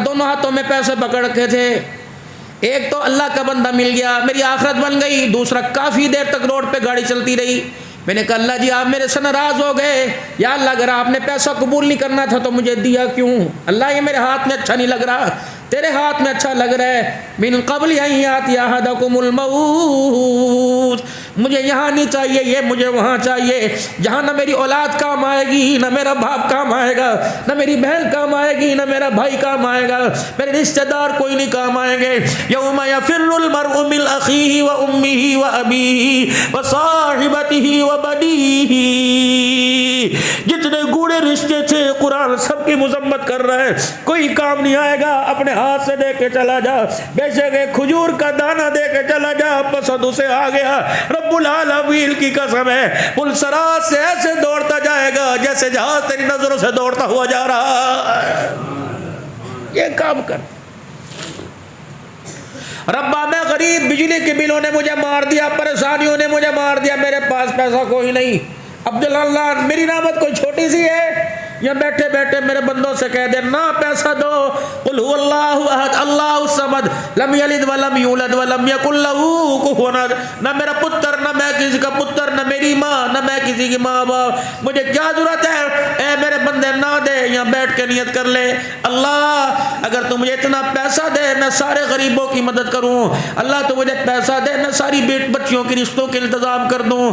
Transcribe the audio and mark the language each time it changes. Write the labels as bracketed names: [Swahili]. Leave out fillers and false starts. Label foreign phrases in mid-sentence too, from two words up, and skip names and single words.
[Hindi] दोनों हाथों में पैसे पकड़ रखे थे। एक तो अल्लाह का बंदा मिल गया, मेरी आखिरत बन गई। दूसरा काफ़ी देर तक रोड पे गाड़ी चलती रही। मैंने कहा अल्लाह जी आप मेरे से नाराज़ हो गए, [Arabic] يا الله [Hindi] अगर आपने पैसा कबूल नहीं करना था तो मुझे दिया क्यों? अल्लाह ये मेरे हाथ में अच्छा नहीं लग रहा, तेरे हाथ में अच्छा लग रहा है। [Arabic] من قبل أن يأتي أحدكم الموت, [Hindi] मुझे यहाँ नहीं चाहिए, ये मुझे वहाँ चाहिए, जहाँ न मेरी औलाद काम आएगी, न मेरा बाप काम आएगा, न मेरी बहन काम आएगी, न मेरा भाई काम आएगा, मेरे रिश्तेदार कोई नहीं काम आएंगे। [Arabic] يوم يفر المرء من أخيه وأمه وأبيه وصاحبته وبنيه. [Hindi] जितने गूढ़े रिश्ते थे कुरान सबकी मुज़म्मत कर रहा है, कोई काम नहीं आएगा, अपने हाथ से दे के चला जा, बेशक एक खजूर का दाना दे के चला जा, पसंद उसे आ गया। [Arabic] رب العالمين [Hindi] की कसम है, पुलसरात से ऐसे दौड़ता जाएगा जैसे जहाज तेरी नजरों से दौड़ता हुआ जा रहा है। ये काम कर। रब्बा मैं गरीब, बिजली के बिलों ने मुझे मार दिया, परेशानियों ने मुझे मार दिया, मेरे पास पैसा कोई नहीं। अब्दुल्लाह मेरी नामत कोई छोटी सी है, या बैठे बैठे मेरे बंदों से कह दे ना पैसा दो। [Arabic] قل هو الله أحد الله الصمد لم يلد ولم يولد ولم يكن له كفوا أحد. [Hindi] ना मेरा पुत्र, ना मैं किसी का पुत्र, ना मेरी माँ, ना मैं किसी की माँ बाप, मुझे क्या जरूरत है? ए मेरे बंदे ना दे, यहाँ बैठ के नियत कर ले, अल्लाह अगर तू मुझे इतना पैसा दे मैं सारे गरीबों की मदद करूँ। अल्लाह तू मुझे पैसा दे मैं सारी बच्चियों के रिश्तों के इंतजाम कर दूँ।